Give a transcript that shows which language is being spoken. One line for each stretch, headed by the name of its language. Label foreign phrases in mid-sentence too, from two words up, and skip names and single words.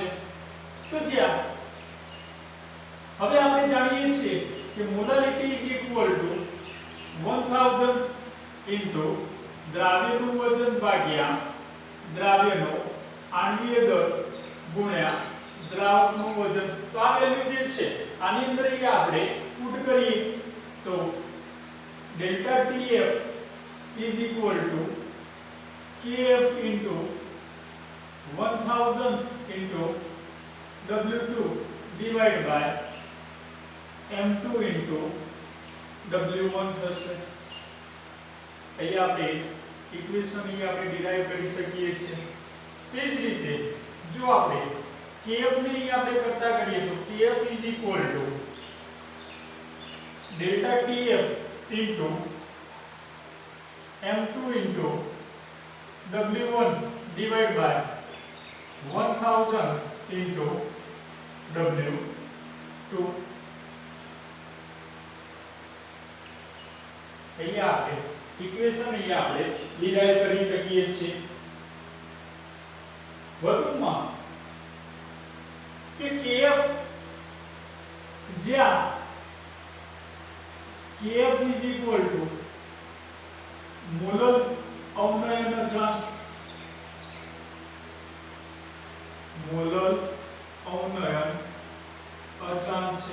Gujarati: તો જ્યાં હવે આપણે જાણીએ છીએ કે મોલારિટી 1000 ઇન્ટુ દ્રાવ્યનું વજન ભાગ્યા દ્રાવ્યનો આણ્વીય દર ગુણ્યા દ્રાવકનું વજન। તો આ વેલ્યુ જે છે આની અંદર આપણે પુટ કરીએ તો ડેલ્ટા
English: TF kf into 1000 into W2 divided by M2 into W1
Gujarati: થશે। અહીંયા આપણે ઇક્વેશન આપણે ડિરાઈવ કરી શકીએ છીએ। તે જ રીતે જો આપણે kf ને આપણે કરતા કરીએ તો
English: kf delta TF into M2 into W1 divided by 1000 into W2
Gujarati: અહીંયા આપણે ઇક્વેશન આપણે ડિરાઈવ કરી શકીએ છીએ। વધુમાં કે kf જ્યાં kf મોલર અવનયન અચળાંક છે।